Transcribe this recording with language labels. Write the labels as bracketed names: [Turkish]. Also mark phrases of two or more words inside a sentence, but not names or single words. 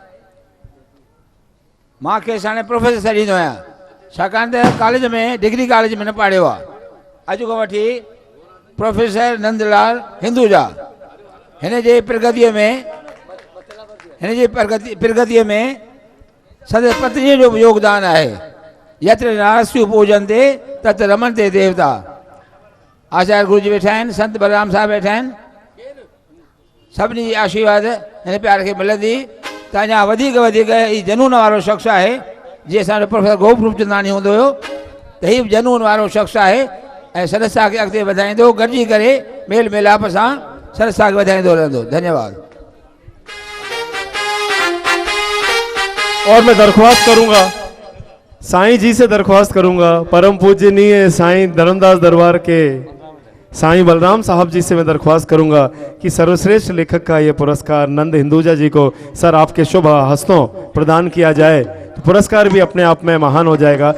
[Sindhi] मां खेसि हाणे प्रोफेसर ॾींदो आहियां, छाकाणि त कॉलेज में डिग्री कॉलेज में न पढ़ियो आहे। अॼु खां वठी प्रोफेसर नंदलाल हिंदुजा हिन जे प्रगतिअ में संदसि पत्नीअ जो बि योगदान आहे। [Sanskrit] यत्र नास्त्यु पूजन्ते तत्र रमन्ते देवता। [Sindhi] आचार्य गुरु जी वेठा आहिनि, संत बलराम साहब वेठा आहिनि। सभिनी जी आशीर्वाद हिन प्यार खे मिलंदी त अञा वधीक हीउ जनून वारो शख़्स आहे। जीअं असांजो प्रोफेसर गोप रूपचंदानी हूंदो हुयो त हीउ जनून वारो शख़्स आहे ऐं संस्था खे अॻिते वधाईंदो, गॾिजी करे मेल मिलाप सां संस्था खे वधाईंदो रहंदो। धन्यवाद। [Hindi] और मैं दरख्वास्त करूंगा, साईं जी से दरख्वास्त करूंगा, परम पूजनीय साईं धर्मदास दरबार के साईं बलराम साहब जी से मैं दरख्वास्त करूंगा कि सर्वश्रेष्ठ लेखक का ये पुरस्कार नंद हिंदुजा जी को सर आपके शुभ हस्तों प्रदान किया जाए तो पुरस्कार भी अपने आप में महान हो जाएगा।